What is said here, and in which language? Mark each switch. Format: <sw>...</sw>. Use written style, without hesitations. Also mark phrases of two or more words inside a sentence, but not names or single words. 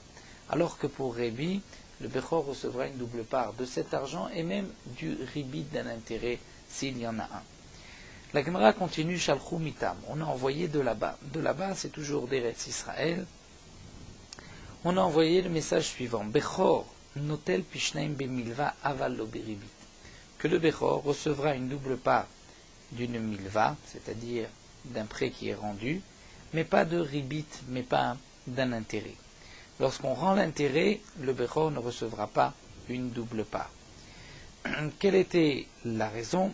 <fr>Alors que pour Rebi, le Bechor recevra une double part de cet argent et même du ribit d'un intérêt s'il y en a un. La Gemara continue,</fr> <arc>שלחו מתם,</arc> <fr>on a envoyé de là-bas. De là-bas, c'est toujours d'Eretz Israël. on a envoyé le message suivant.</fr> <he>בכור נוטל פי שניים במלוה אבל לא ברבית.</he> <fr>Que le Bechor recevra une double part d'une milva, c'est-à-dire d'un prêt qui est rendu, mais pas de ribit, mais pas d'un intérêt. Lorsqu'on rend l'intérêt, le Bechor ne recevra pas une double part. Quelle était la raison?</fr>